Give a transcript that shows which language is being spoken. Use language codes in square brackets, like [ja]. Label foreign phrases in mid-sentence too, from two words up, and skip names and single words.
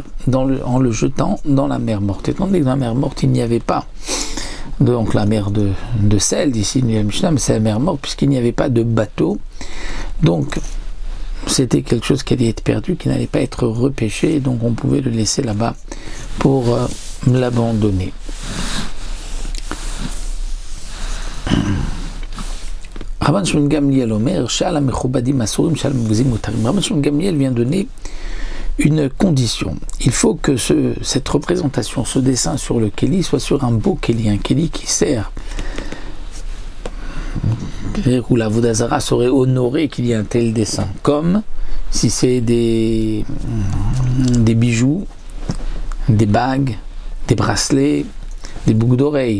[fr] En le jetant dans la mer morte. Étant donné que dans la mer morte, il n'y avait pas donc la mer de sel, d'ici la Mishnah, mais c'est la mer morte, puisqu'il n'y avait pas de bateau. Donc, c'était quelque chose qui allait être perdu, qui n'allait pas être repêché, et donc on pouvait le laisser là-bas pour l'abandonner. [he] רבן שמעון גמליאל אומר, שלום מכובדים אסורים, שלום מבוזים מותרים. [fr] Rabban Shimon Gamliel vient donner une condition. Il faut que cette représentation, ce dessin sur le Kéli soit sur un beau Kéli, un Kéli qui sert, où la [he] עבודה זרה [fr] serait honorée qu'il y ait un tel dessin, comme si c'est des bijoux, des bagues, des bracelets, des boucles d'oreilles.